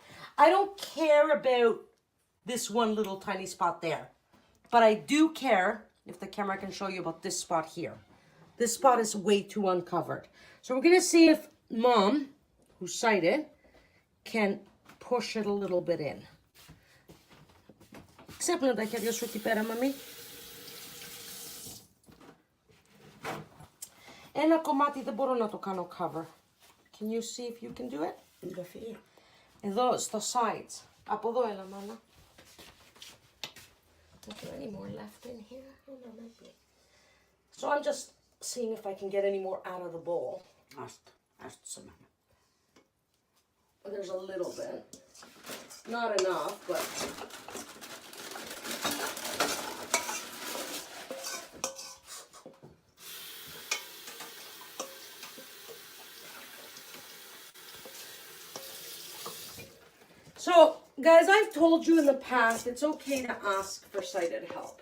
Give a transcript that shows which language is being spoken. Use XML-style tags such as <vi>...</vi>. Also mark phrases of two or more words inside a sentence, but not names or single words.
<en>I don't care about this one little tiny spot there, but I do care, if the camera can show you, about this spot here. This spot is way too uncovered. So we're gonna see if Mom, who's sighted, can push it a little bit in.</en> <el>Ξέπλυνα τα χέρια σου εκεί πέρα, Μαμί. Ένα κομμάτι δεν μπορώ να το κάνω cover.</el> <en>Can you see if you can do it?</en> <el>Εδώ, στα sides. Από εδώ έλα, μάνα.</el> <en>Is there any more left in here? Oh, no, might be. So I'm just seeing if I can get any more out of the bowl. There's a little bit. Not enough, but... So, guys, I've told you in the past, it's okay to ask for sighted help.</en>